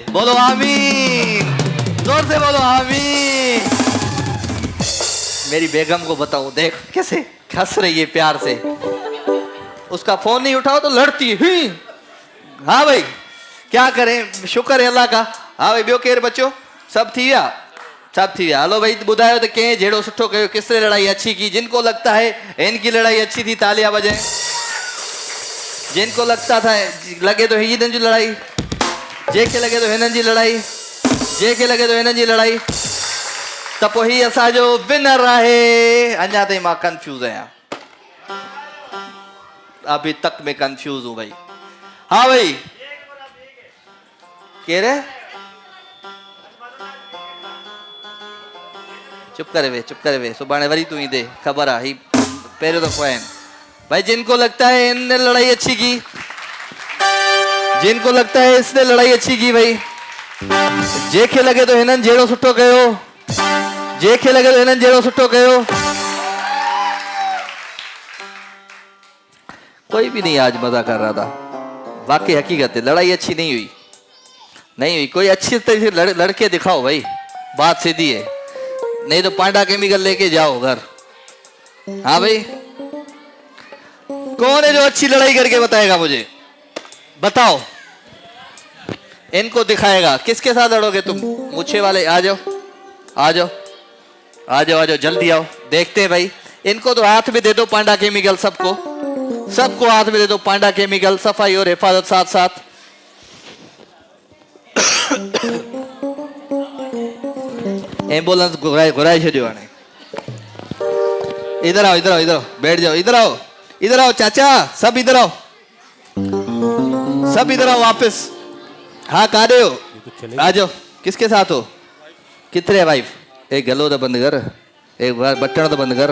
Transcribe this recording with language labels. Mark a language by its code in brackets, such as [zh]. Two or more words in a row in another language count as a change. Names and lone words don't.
[ur] بولو آمین، زور سے بولو آمین. میری بیگم کو بتاؤں، دیکھ کیسے ہنس رہی ہے پیار سے. اس کا فون نہیں اٹھاؤ تو لڑتی ہے. ہاں بھائی کیا کریں، شکر ہے اللہ کا. [sd] हाँ भाई ॿियो केरु बचो? सब थी विया, सब थी विया। हलो भाई ॿुधायो त कंहिं जहिड़ो सुठो कयो, [ur] کس نے لڑائی اچھی کی? جن کو لگتا ہے ان کی لڑائی اچھی تھی تالیاں بجائیں. جن کو لگتا تھا [sd] लगे तो हिननि जी लड़ाई, जंहिंखे लगे तो हिननि जी लड़ाई, जंहिंखे लगे तो हिननि जी लड़ाई, त पोइ ही असांजो विनर आहे। अञा ताईं मां कंफ्यूज आहियां, [ur] ابھی تک میں کنفیوز ہوں بھائی. [sd] हाँ भाई केर है? चुप करे वे, चुप करे वे, सुभाणे वरी तू ईंदे, ख़बर आहे ही पहिरियों दफ़ो आहिनि भाई। [ur] جن کو لگتا ہے ان نے لڑائی اچھی کی، جن کو لگتا ہے اس نے لڑائی اچھی کی بھائی, [sd] जंहिंखे लगे तो हिननि जहिड़ो सुठो कयो, जंहिंखे लगे तो हिननि जहिड़ो सुठो कयो। [ur] کوئی بھی نہیں آج مزہ کر رہا تھا، واقعی حقیقت ہے لڑائی اچھی نہیں ہوئی، نہیں ہوئی. کوئی اچھی طرح سے لڑ کے دکھاؤ بھائی، بات سیدھی ہے، نہیں تو پانڈا کیمیکل لے کے جاؤ گھر. ہاں بھائی کون ہے جو اچھی لڑائی کر کے بتائے گا مجھے? بتاؤ، ان کو دکھائے گا. کس کے ساتھ لڑو گے تم? مجھے والے آ جاؤ، آ جاؤ، آ جاؤ، آ جاؤ، جلدی آؤ، دیکھتے ہیں بھائی. ان کو تو ہاتھ میں دے دو پانڈا کیمیکل، سب کو سب کو ہاتھ میں دے دو پانڈا کیمیکل، صفائی اور حفاظت ساتھ ساتھ. [sd] एम्बुलेंस घुराई छो हाणे। [ur] ادھر آؤ، ادھر آؤ، ادھر آؤ، بیٹھ جاؤ، ادھر آؤ، ادھر آؤ چاچا، سب ادھر آؤ، سب ادھر آؤ واپس. ہاں کادے ہو؟ آ جاؤ۔ کس کے ساتھ ہو? کتنے وائف? ایک گلو تو بند کر، ایک بار بٹن تو بند کر.